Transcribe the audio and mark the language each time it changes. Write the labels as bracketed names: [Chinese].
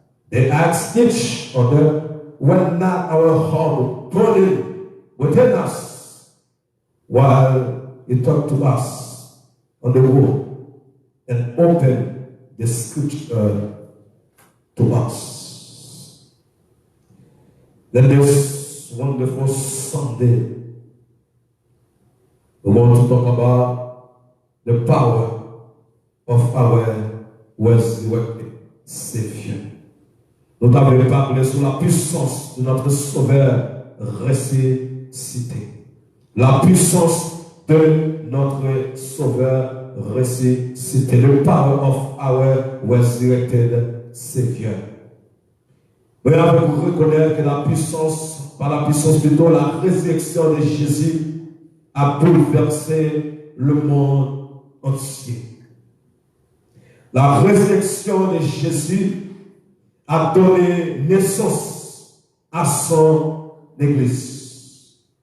[English] They asked each other, "Were not our heart burning within us while he talked to us on the road and opened the scripture to us?" Then this wonderful Sunday, we want to talk about the power of our resurrected Savior. [French] Nous avons parlé sur la puissance de notre Sauveur ressuscité. La puissance de notre Sauveur ressuscité. [English] The power of our resurrected Savior. [French] Nous avons reconnaître que par la puissance plutôt, la résurrection de Jésus a bouleversé le monde entier. La résurrection de Jésus a donné naissance à son Église.